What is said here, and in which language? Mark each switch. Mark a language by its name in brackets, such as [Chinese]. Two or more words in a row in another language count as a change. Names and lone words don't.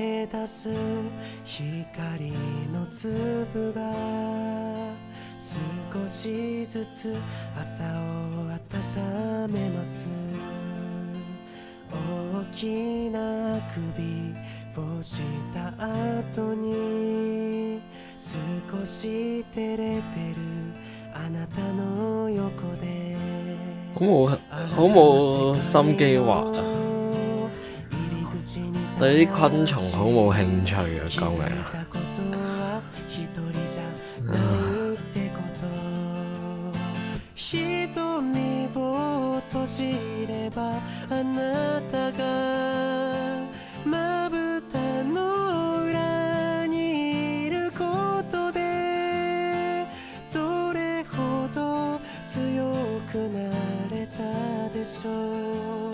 [Japanese] 出す光の粒が少しずつ朝を温めます。大きなあくびをした後に少し照れてるあなたの横で [Cantonese] 好冇心機畫啊！對啲昆蟲好冇興趣啊！救命啊！ [Japanese] 瞳を閉じればあなたがまぶたの裏にいることでどれほど強くなれたでしょう。